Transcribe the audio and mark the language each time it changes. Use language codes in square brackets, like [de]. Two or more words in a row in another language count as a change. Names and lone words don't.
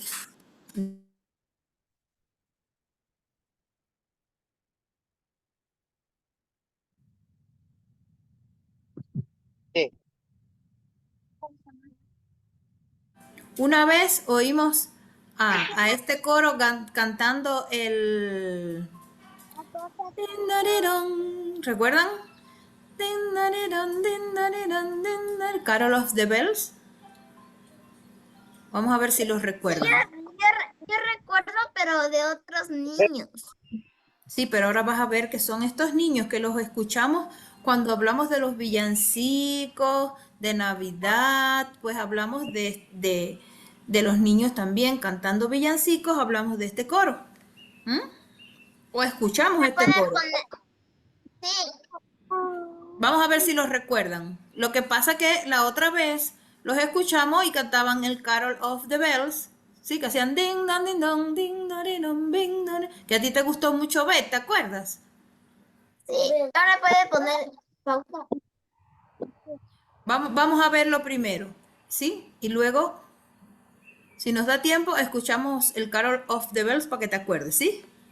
[es] Sí. Una vez oímos a este coro cantando el... ¿Recuerdan? Carol of the Bells. Vamos a ver si los recuerdan. Yo recuerdo, pero de otros niños. Sí, pero ahora vas a ver que son estos niños que los escuchamos cuando hablamos de los villancicos, de Navidad, pues hablamos de los niños también cantando villancicos, hablamos de este coro. ¿Mm? O escuchamos este coro. Sí. Vamos a ver si los recuerdan. Lo que pasa que la otra vez los escuchamos y cantaban el Carol of the Bells. Sí, que hacían ding, dong, ding, dong, ding, dong, ding, dong, que a ti te gustó mucho ver, ¿te acuerdas? Sí, ahora puede poner pausa. Vamos a verlo primero, ¿sí? Y luego, si nos da tiempo, escuchamos el Carol of the Bells para que te acuerdes, ¿sí?